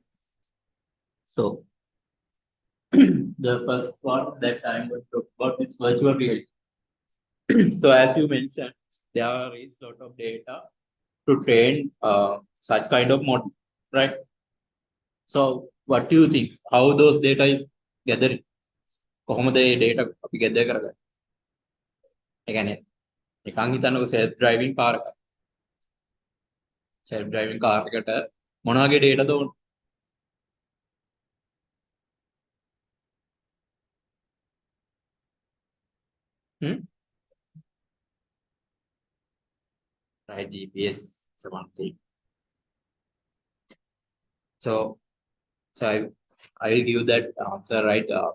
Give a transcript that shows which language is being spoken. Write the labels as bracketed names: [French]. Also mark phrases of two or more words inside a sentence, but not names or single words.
[English] So the first part that I'm going to talk about is virtual reality. So as you mentioned, there is a lot of data to train such kind of model, right? So what do you think? How those data is gathered? [Sinhala] කොහොමද මේ data අපි gather කරගන්නේ? ඒ කියන්නේ නිකන් හිතන්නකො [English] self driving car [Sinhala] එක. [English] self driving car [Sinhala] එකට මොන වගේ data ද ඕන? [English] Right, GPS is one thing. So I will give that answer, right?